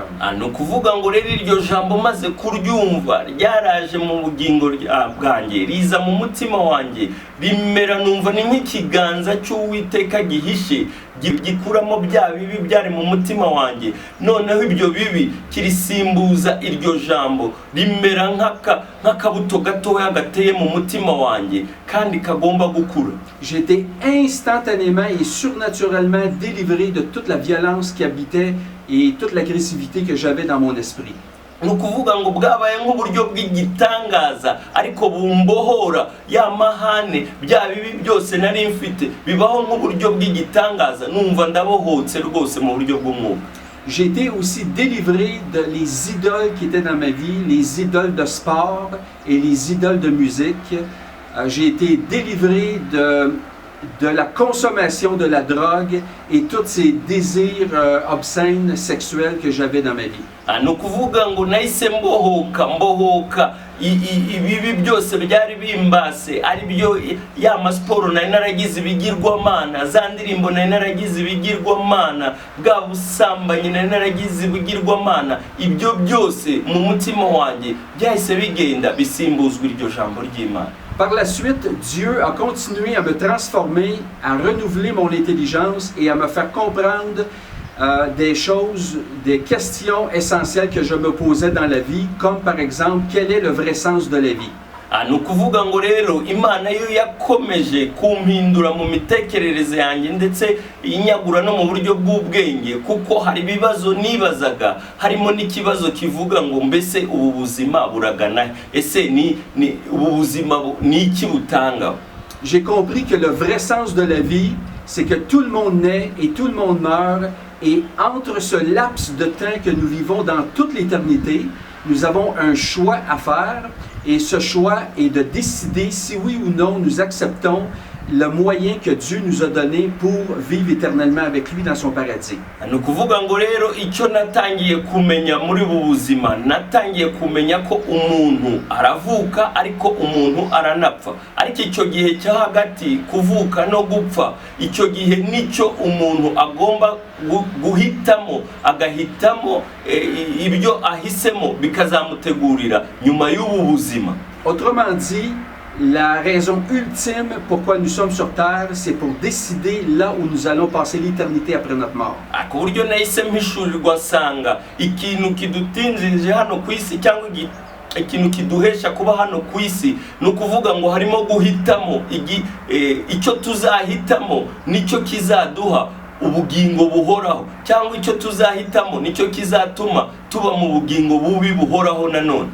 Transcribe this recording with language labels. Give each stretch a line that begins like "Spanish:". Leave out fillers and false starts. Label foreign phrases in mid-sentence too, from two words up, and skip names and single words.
Kinyarwanda: Ni ukuvuga ngo rero iryo jambo maze kuryumva ryaraje mu bugingo bwanjye, riza mu mutima wanjye, rimera numva ni nk'ikiganza cy'Uwiteka gihishe gikuramo bya bibi byari mu mutima wanjye, noneho ibyo bibi kirisimbuza iryo jambo, rimera nk'akabuto gatoya gateye mu mutima wanjye kandi kagomba gukura.
French: J'étais instantanément et surnaturellement délivré de toute la violence qui habitait et toute l'agressivité que j'avais dans mon esprit.
Kinyarwanda: Ni ukuvuga ngo bwabaye nk'uburyo bw'igitangaza, ariko bumbohora ya mahane bya bibi byose nari mfite, bibaho nk'uburyo bw'igitangaza, numva ndabohotse rwose mu buryo bw'umwuka.
French: J'ai été aussi délivré de les idoles qui étaient dans ma vie, les idoles de sport et les idoles de musique. J'ai été délivré de la consommation de la drogue et tous ces désirs obscènes sexuels que j'avais dans ma vie.
Kinyarwanda: Ni ukuvuga ngo nahise mbohoka ibibi byose byari bimbase, ari byo ya masiporo nari naragize ibigirwamana, za ndirimbo nari naragize ibigirwamana, bwa busambanyi nari naragize ibigirwamana, ibyo byose mu mutima wanjye byahise bigenda bisimbuzwa iryo jambo ry'Imana.
French: Par la suite, Dieu a continué à me transformer, à renouveler mon intelligence et à me faire comprendre des choses, des questions essentielles que je me posais dans la vie, comme par exemple, quel est le vrai sens de la vie?
Kinyarwanda: Ni ukuvuga ngo rero Imana yo yakomeje kumpindura mu mitekerereze yanjye ndetse inyagura no mu buryo bw'ubwenge, kuko hari ibibazo nibazaga, harimo n'ikibazo kivuga ngo mbese ubu buzima buragana, ese ubu buzima ni iki butanga?
French: J'ai compris que le vrai sens de la vie, c'est que tout le monde naît et tout le monde meurt, et entre ce laps de temps que nous vivons dans toute l'éternité, nous avons un choix à faire, et ce choix est de décider si oui ou non nous acceptons le moyen que Dieu nous a donné pour vivre éternellement avec lui dans son paradis.
Kinyarwanda: ni ukuvuga ngo rero icyo natangiye kumenya muri ubu buzima, natangiye kumenya ko umuntu aravuka ariko umuntu aranapfa, ariko icyo gihe cyo hagati kuvuka no gupfa, icyo gihe nicyo umuntu agomba guhitamo, agahitamo ibyo ahisemo bikazamutegurira nyuma y'ubu buzima.
French: Autrement dit, la raison ultime pourquoi nous sommes sur terre, c'est pour décider là où nous allons passer l'éternité après notre mort.
Kinyarwanda: Ku buryo nahise mpishurirwa nsanga ikintu kidutinjije hano ku isi cyangwa ikintu kiduhesha kuba hano ku isi ni ukuvuga ngo harimo guhitamo icyo tuzahitamo nicyo kizaduha ubugingo buhoraho, cyangwa icyo tuzahitamo nicyo kizatuma tuba mu bugingo bubi buhoraho nanone.